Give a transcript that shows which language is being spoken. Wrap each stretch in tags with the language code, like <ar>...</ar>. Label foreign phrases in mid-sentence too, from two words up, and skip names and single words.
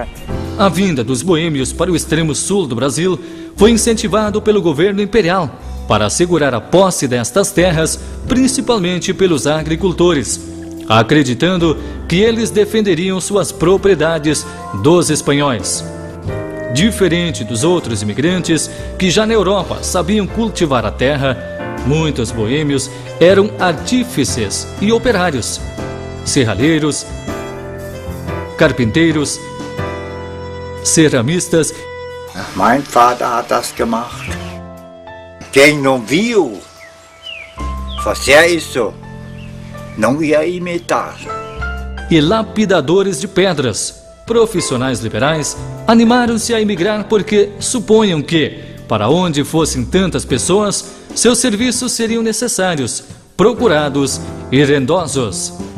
<pt>A vinda dos boêmios para o extremo sul do Brasil foi incentivado pelo governo imperial para assegurar a posse destas terras, principalmente pelos agricultores, acreditando que eles defenderiam suas propriedades dos espanhóis. Diferente dos outros imigrantes que já na Europa sabiam cultivar a terra, muitos boêmios eram artífices e operários, serralheiros, carpinteiros, ceramistas.</pt> <de>Mein Vater hat das gemacht.</de> <pt>Quem não viu fazer isso, não ia imitar. E lapidadores de pedras. Profissionais liberais animaram-se a emigrar porque supunham que, para onde fossem tantas pessoas, seus serviços seriam necessários, procurados e rendosos.</pt>